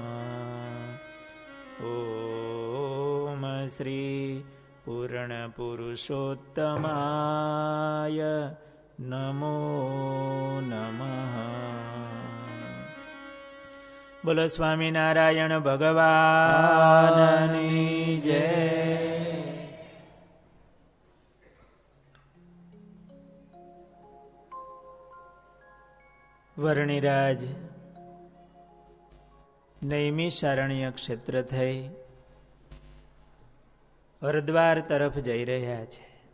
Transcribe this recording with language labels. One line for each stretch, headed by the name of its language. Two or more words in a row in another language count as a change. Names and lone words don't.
Sanskrit: ओम श्री पूर्णपुरुषोत्तमाय नमो नमः।
Gujarati: બોલો સ્વામીનારાયણ ભગવાનની જય। વર્ણિરાજ નૈમિષારણ્ય ક્ષેત્ર થઈ હરદ્વાર તરફ જઈ રહ્યા છે.